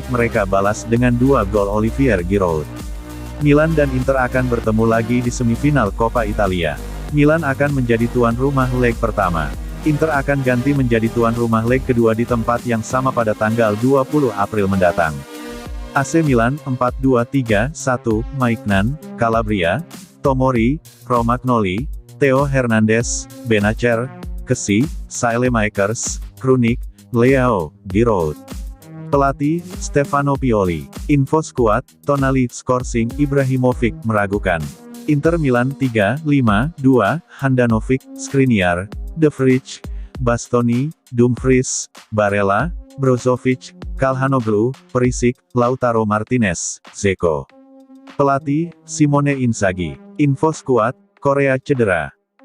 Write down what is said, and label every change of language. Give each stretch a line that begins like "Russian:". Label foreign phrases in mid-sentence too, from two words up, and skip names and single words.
Indonesian: Mereka balas dengan 2 gol Olivier Giroud. Milan dan Inter akan bertemu lagi di semifinal Coppa Italia. Milan akan menjadi tuan rumah leg pertama. Inter akan ganti menjadi tuan rumah leg kedua di tempat yang sama pada tanggal 20 April mendatang. AC Milan 4-2-3-1, Maignan, Calabria, Tomori, Romagnoli, Theo Hernandez, Benacer, Kessi, Saelemaekers, Krunic, Leao, Giroud. Pelatih, Stefano Pioli. Info skuad, Tonali, Skorsing, Ibrahimovic, meragukan. Inter Milan 3-5-2, Handanovic, Skriniar, De Vrij, Bastoni, Dumfries, Barella, Brozovic, Calhanoglu, Perisic, Lautaro Martinez, Dzeko. Pelatih, Simone Inzaghi. Info skuad, Korea cedera.